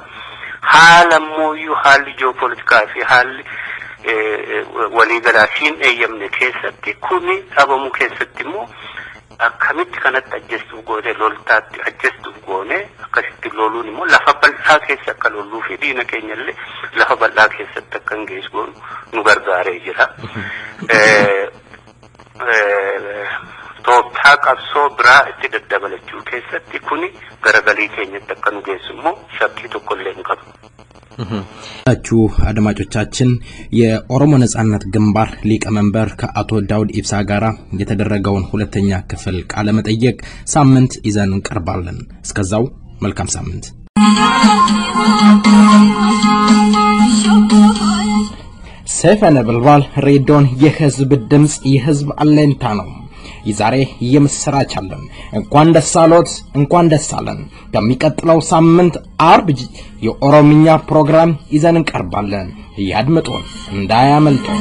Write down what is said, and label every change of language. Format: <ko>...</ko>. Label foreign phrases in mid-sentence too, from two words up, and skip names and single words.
<om>Haala ammoo haalli ji'oopolitikaa fi haalli waliigalaa siin eeyyamne keessatti kuni dhabamu keessatti immoo akkamitti kanatti ajjeestuuf goone loltaatti ajjeestuuf goone akkasitti loluun immoo lafa bal'aa keessa akka lolluu fi diina keenyallee lafa bal'aa keessatti akka hin geessu goonu nu gargaaree jira. Tooftaa qabsoo biraa itti daddabalachuu keessatti kuni garagalii keenyatti akka nu geessu immoo shakkii tokkollee hin qabu.</om> <am>አድማጮቻችን የኦሮሞ ነጻነት ግንባር ሊቀመንበር ከአቶ ዳውድ ኢብሳ ጋራ የተደረገውን ሁለተኛ ክፍል ቃለ መጠይቅ ሳምንት ይዘን እንቀርባለን። እስከዛው መልካም ሳምንት። ሰይፈ ነበልባል ሬዲዮን የህዝብ ድምጽ የህዝብ አለኝታ ነው። ይዛሬ የምስራች አለን። እንኳን ደስ አሎት እንኳን ደስ አለን። በሚቀጥለው ሳምንት አርብ የኦሮሚኛ ፕሮግራም ይዘን እንቀርባለን። ያድምጡን እንዳያመልጡ።</am>